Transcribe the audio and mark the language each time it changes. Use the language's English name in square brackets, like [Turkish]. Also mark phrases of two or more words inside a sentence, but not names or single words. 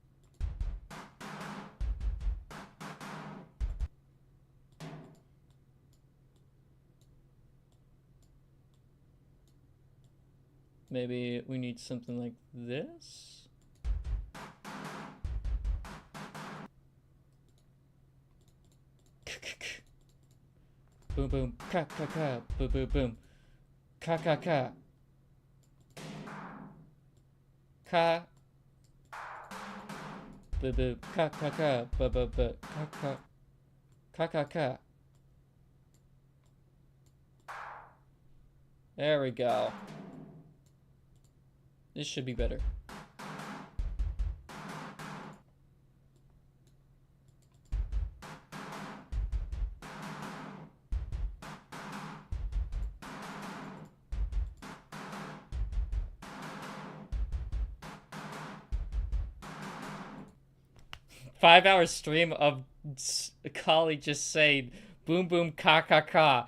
[English] Maybe we need something like this? Boom boom, ka ka ka, boom boom boom, ka ka ka, ka, boom boom, ka ka ka, boom boom boom, ka ka, ka ka ka. There we go. This should be better. 5 hour stream of Kali just saying boom boom ka ka ka.